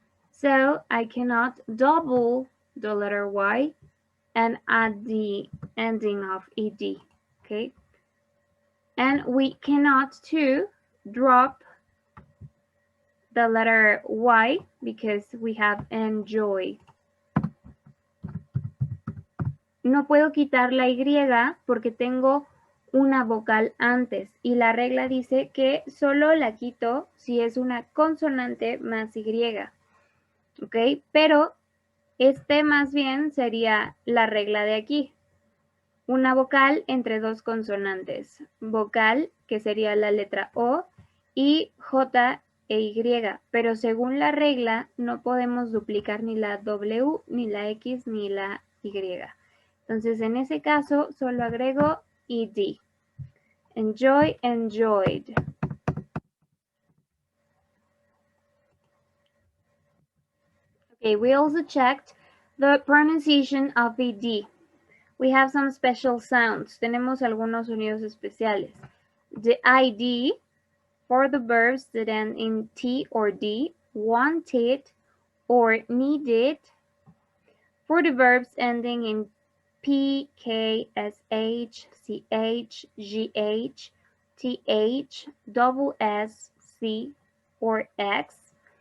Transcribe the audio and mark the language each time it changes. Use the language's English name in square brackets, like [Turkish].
[English] So I cannot double the letter Y and add the ending of ed, okay? And we cannot too drop the letter Y because we have enjoy. [Spanish] No puedo quitar la Y porque tengo una vocal antes y la regla dice que solo la quito si es una consonante más Y. ¿Ok? Pero más bien sería la regla de aquí. Una vocal entre dos consonantes. Vocal, que sería la letra O, y J e Y. Pero según la regla, no podemos duplicar ni la W, ni la X, ni la Y. Entonces, en ese caso, solo agrego ed. [English] Enjoy, enjoyed. Okay, we also checked the pronunciation of ed. We have some special sounds. [Spanish] Tenemos algunos sonidos especiales. [English] The id for the verbs that end in T or D, wanted or needed. For the verbs ending in P, K, S, H, C, H, G, H, T, H, double S, C, or X.